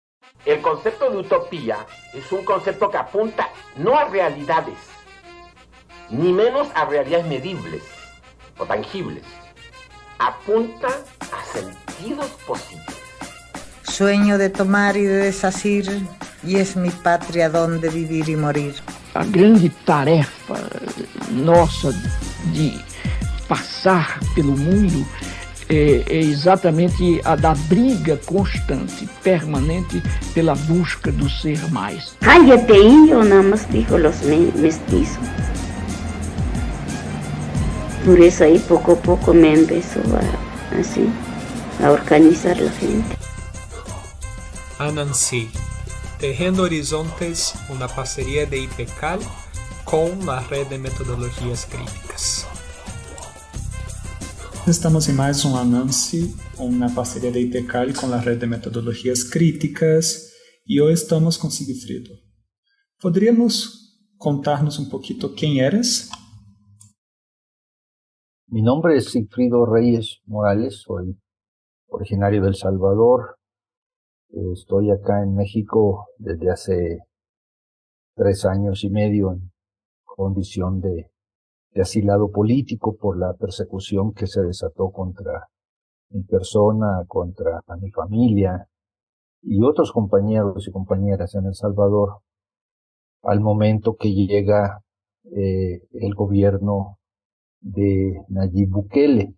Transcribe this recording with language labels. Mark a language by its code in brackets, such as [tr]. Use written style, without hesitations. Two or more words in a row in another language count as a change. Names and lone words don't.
[es] El concepto de utopía es un concepto que apunta no a realidades, ni menos a realidades medibles o tangibles. Apunta a sentidos posibles. Sueño de tomar y de desasir, y es mi patria donde vivir y morir. [pt] A grande tarefa nossa de passar pelo mundo é exatamente a da briga constante, permanente, pela busca do ser mais. [es] Cállate, indio, nada más dijo los mestizos. Por eso ahí poco a poco me empezó a organizar la gente. Anansi, Tejiendo Horizontes, una parcería de IPECAL con la Red de Metodologias Críticas. [pt] Estamos em mais um Anansi, uma parceria da IPECAL com a Rede de Metodologias Críticas, e hoje estamos com Sigfrido. Poderíamos contar-nos um pouquinho quem eres? [es] Mi nombre es Sigfrido Reyes Morales, soy originario de El Salvador. Estoy acá en México desde hace 3 años y medio en condición de asilado político por la persecución que se desató contra mi persona, contra mi familia y otros compañeros y compañeras en El Salvador, al momento que llega el gobierno de Nayib Bukele.